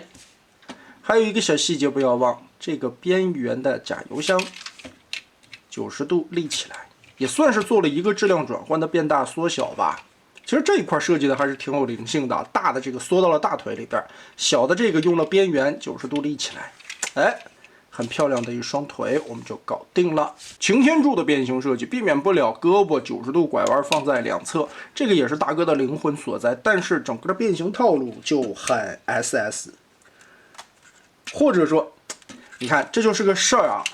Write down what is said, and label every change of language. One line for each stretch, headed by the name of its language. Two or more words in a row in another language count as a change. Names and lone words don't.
Chinese: 還有一個小細節不要忘，這個邊緣的加油箱90度立起來，也算是做了一個質量轉換的變大縮小吧。其實這一塊設計的還是挺有靈性的，大的這個縮到了大腿裡邊，小的這個用了邊緣90度立起來，哎，很漂亮的一雙腿，我們就搞定了。擎天柱的变形設計避免不了胳膊90度拐彎放在兩側，這個也是大哥的靈魂所在。但是整個的变形套路就很 SS， 或者說，你看這就是個事兒啊。